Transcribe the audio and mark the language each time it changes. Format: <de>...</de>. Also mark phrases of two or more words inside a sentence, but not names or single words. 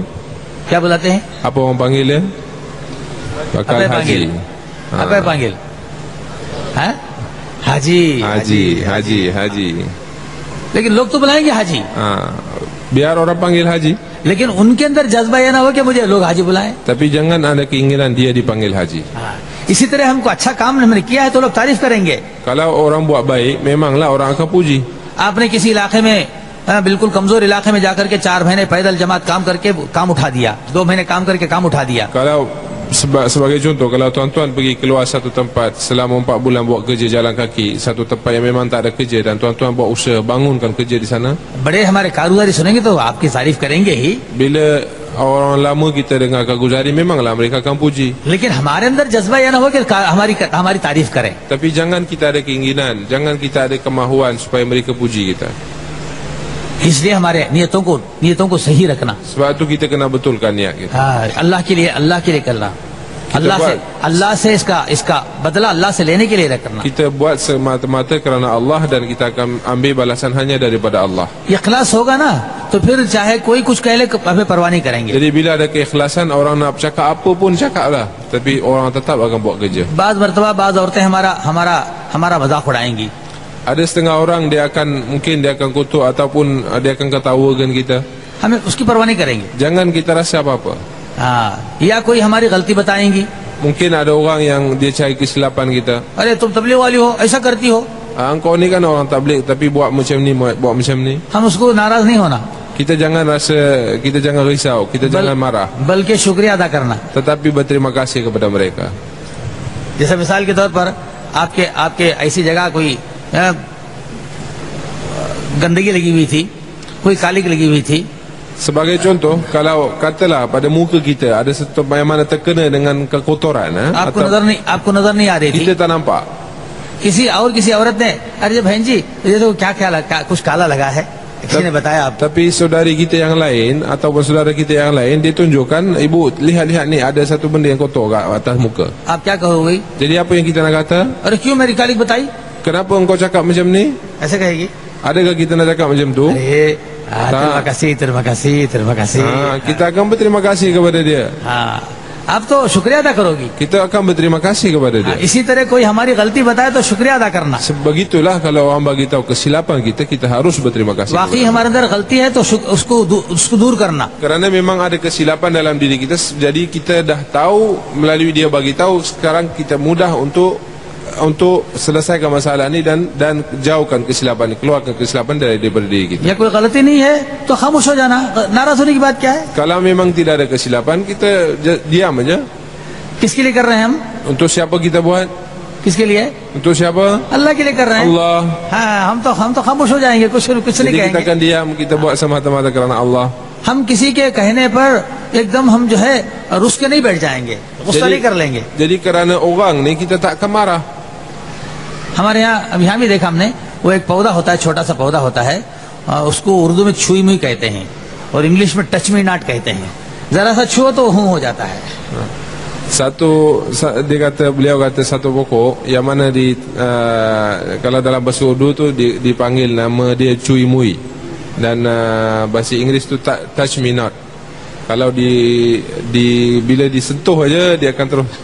<hi>क्या बुलाते हैं?</hi> <ms>Apa orang panggil dia? Bakal haji. apa yang panggil?</ms> <hi>हाँ? हाजी। लेकिन लोग तो बुलाएंगे हाजी।</hi> <ms>Biar orang panggil haji.</ms> <hi>लेकिन उनके अंदर जज्बा यह ना हो कि मुझे लोग हाजी बुलाएं।</hi> <ms>Tapi jangan ada keinginan dia dipanggil haji.</ms> <hi>इसी तरह हमको अच्छा काम हमने किया है तो लोग तारीफ करेंगे।</hi> <ms>Kalau orang buat baik, memanglah orang akan puji.</ms> <hi>आपने किसी इलाके में बिल्कुल कमजोर इलाके में जाकर के 4 महीने पैदल जमात काम करके काम उठा दिया, 2 महीने काम करके काम उठा दिया।</hi> <ms>Kalau sebagai contoh, kalau tuan-tuan pergi keluar satu tempat selama 4 bulan buat kerja jalan kaki, satu tempat yang memang tak ada kerja, dan tuan-tuan buat usaha bangunkan kerja di sana,</ms> <hi>बड़े हमारे कारोबारी सुनेंगे तो आपकी तारीफ करेंगे ही।</hi> <ms>bila orang lama kita dengar Kaguzari, memanglah mereka akan puji.</ms> <hi>लेकिन हमारे अंदर जज्बा यह ना हो कि हमारी तारीफ करें.</hi> <ms>Tapi jangan kita ada keinginan, jangan kita ada kemahuan supaya mereka puji kita.</ms> <hi>इसलिए हमारे नियतों को सही रखना.</hi> <ms>Sebab tu kita kena betulkan niat kita.</ms> <hi>अल्लाह के लिए करना. अल्लाह से इसका बदला अल्लाह से लेने के लिए रखना.</hi> <ms>Kita buat semata-mata kerana Allah dan kita akan ambil balasan hanya daripada Allah.</ms> <hi>इखलास होगा ना तो फिर चाहे कोई कुछ कह ले हमें परवाह नहीं करेंगे.</hi> <ms>Jadi bila ada keikhlasan, orang nak cakap apa pun cakaplah, tapi orang tetap akan buat kerja.</ms> <hi>बाज़ मर्तबा बाज़ औरतें हमारा मजाक उड़ाएंगी.</hi> <ms>Ada setengah orang mungkin dia akan kutuk ataupun dia akan ketawakan kita.</ms> <hi>हमें उसकी परवाह नहीं करेंगे.</hi> <ms>Jangan kita rasa apa-apa.</ms> <hi>या कोई हमारी गलती बताएंगी.</hi> <ms>Mungkin ada orang yang dia cari kesilapan kita.</ms> <hi>अरे तुम तबलीग वाली हो, ऐसा करती हो.</hi> <ms>Engkau ni kan orang tabligh tapi buat macam ni, buat macam ni.</ms> <hi>हम उसको नाराज नहीं होना.</hi> <ms>Kita jangan risau, kita jangan marah.</ms> <hi>बल्कि शुक्रिया अदा करना.</hi> <ms>Tetapi berterima kasih kepada mereka.</ms> <hi>जैसे मिसाल के तौर पर आपके ऐसी जगह कोई गंदगी लगी हुई थी, कोई कालिक लगी हुई थी.</hi> <ms>Sebagai contoh, kalau katalah pada muka kita ada satu yang mana terkena dengan kekotoran,</ms> <hi>आपको नजर नहीं आ रही थी.</hi> <ms>kita tak nampak.</ms> <hi>किसी औरत ने अरे बहन जी ये तो क्या कुछ काला लगा है, किसी ने बताया आप.</hi> <ms>Tapi saudari kita yang lain ataupun saudara kita yang lain dia tunjukkan, ibu lihat ni ada satu benda yang kotor kat atas muka.</ms> <hi>आप क्या कहोगे?</hi> <ms>Jadi apa yang kita nak kata?</ms> <hi>अरे क्यों मेरी कालिक बताई?</hi> <ms>Kenapa engkau cakap macam ni?</ms> <hi>ऐसे कहेगी.</hi> <ms>Adakah kita nak cakap macam tu? terima kasih. Kita akan berterima kasih kepada dia.</ms> <hi>आप तो शुक्रिया अदा करोगी.</hi> <ms>Kita akan berterima kasih kepada dia.</ms> <hi>इसी तरह कोई हमारी गलती बताए तो शुक्रिया अदा करना.</hi> <ms>Sebegitulah kalau orang bagi tahu kesilapan kita harus berterima kasih.</ms> <hi>वाकई हमारे अंदर गलती है तो उसको दूर करना.</hi> <ms>Kerana memang ada kesilapan dalam diri kita, jadi kita dah tahu melalui dia bagi tahu, sekarang kita mudah untuk selesaikan masalah ni dan jauhkan kesilapan, keluarkan kesilapan daripada diri kita.</ms> <hi>या कोई गलती नहीं है तो खामोश हो जाना. नाराज होने की बात क्या है?</hi> <ms>Kalau memang tidak ada kesilapan, kita diam aja.</ms> <hi>किसके लिए कर रहे हैं हम?</hi> <ms>Untuk siapa kita buat?</ms> <hi>किसके लिए?</hi> <ms>Untuk siapa?</ms> <hi>अल्लाह के लिए कर रहे हैं.</hi> <ms>Allah.</ms> <hi>हम तो खामोश हो जाएंगे, कुछ नहीं</hi> <ms>Jadi kita</ms> <hi>कहेंगे.</hi> <ms>akan diam, kita buat semata-mata kerana Allah.</ms> <hi>हम किसी के कहने पर एकदम हम जो है रुस के नहीं बैठ जाएंगे, गुस्सा नहीं कर लेंगे.</hi> <ms>Jadi kerana orang ni kita tak akan marah.</ms> <hi>हमारे यहाँ भी देखा हमने, वो एक पौधा होता है, छोटा सा पौधा होता है, उसको उर्दू में छुई मुई कहते हैं और इंग्लिश में</hi> <en>touch me not</en> <hi>कहते हैं. जरा सा छुओ तो हूं हो जाता है.</hi> <ms>Beliau kata satu pokok yang mana kalau dalam bahasa Urdu tu dipanggil nama dia</ms> <hi>छुई मुई,</hi> <ms>dan bahasa Inggeris tu</ms> <en>touch me not.</en> <ms>Kalau bila disentuh aja dia akan terus.</ms>